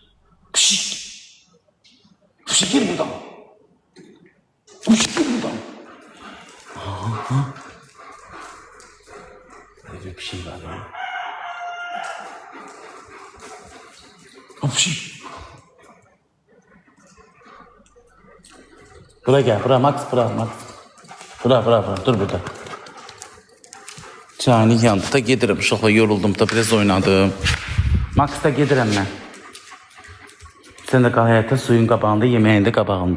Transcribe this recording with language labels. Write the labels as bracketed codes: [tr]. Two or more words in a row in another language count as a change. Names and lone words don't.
[tr] Bir şey gel buradan. Öyle bir şey var ya. Bir şey. [az] Bura gel, bura Max. Bura, dur burada. Cani yandı da gedirim, uşaqla yoruldum da biraz oynadım. Max da gedirəm mən. Sən də qal həyətə, suyun qabağında, yeməyin də qabağında.